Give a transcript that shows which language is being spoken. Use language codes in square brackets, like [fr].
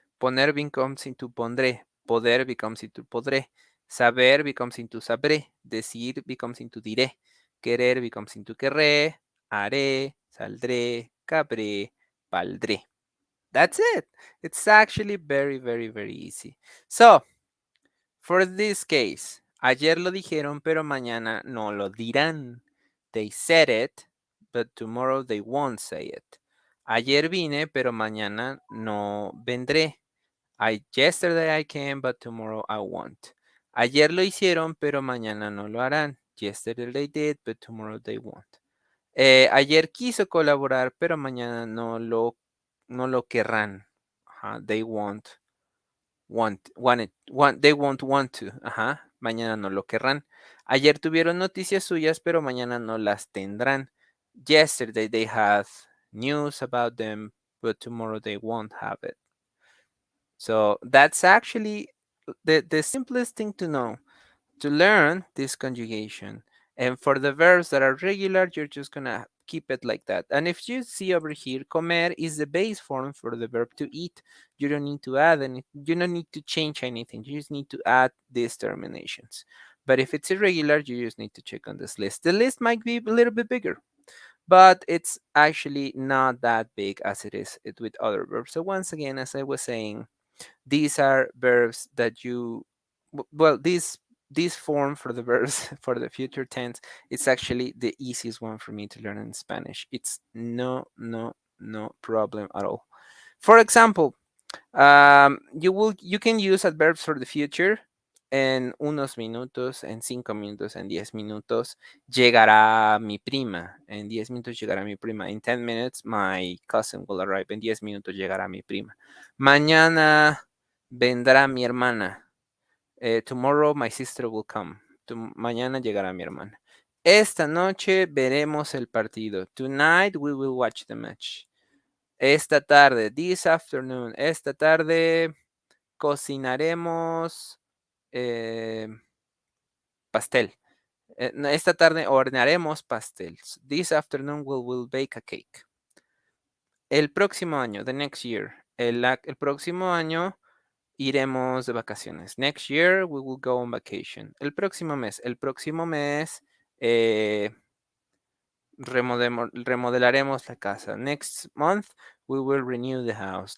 [en] Poner becomes into pondré. Poder becomes into podré. Saber becomes into sabré. Decir becomes into diré. Querer becomes into querré. Haré, saldré, cabré, valdré. That's it. It's actually very, very, very easy. So, for this case, [es] ayer lo dijeron, pero mañana no lo dirán. [en] They said it, but tomorrow they won't say it. [es] Ayer vine, pero mañana no vendré. [en] Yesterday I came, but tomorrow I won't. [es] Ayer lo hicieron, pero mañana no lo harán. [en] Yesterday they did, but tomorrow they won't. [es] Ayer quiso colaborar, pero mañana no lo querrán. [en] They won't they won't want to. [es] Mañana no lo querrán. Ayer tuvieron noticias suyas, pero mañana no las tendrán. [en] Yesterday they had news about them, but tomorrow they won't have it. So that's actually the simplest thing to know, to learn this conjugation. And for the verbs that are regular, you're just gonna keep it like that. And if you see over here, comer is the base form for the verb to eat. You don't need to add any, you don't need to change anything. You just need to add these terminations. But if it's irregular, you just need to check on this list. The list might be a little bit bigger, but it's actually not that big as it is with other verbs. So once again, as I was saying, these are verbs that you, well, this form for the verbs for the future tense, it's actually the easiest one for me to learn in Spanish. It's no problem at all. For example, you can use adverbs for the future. [es] En unos minutos, en 5 minutos, en 10 minutos, llegará mi prima. En 10 minutos llegará mi prima. [en] In 10 minutes, my cousin will arrive. [es] En 10 minutos llegará mi prima. Mañana vendrá mi hermana. [en] Tomorrow my sister will come. [es] Mañana llegará mi hermana. Esta noche veremos el partido. [en] Tonight we will watch the match. [es] Esta tarde, [en] this afternoon, [es] esta tarde cocinaremos pastel. Esta tarde hornearemos pastel. [en] This afternoon we will bake a cake. [es] El próximo año, [en] the next year. [es] El próximo año iremos de vacaciones. [en] Next year we will go on vacation. [es] El próximo mes. El próximo mes remodelaremos la casa. [en] Next month we will renew the house.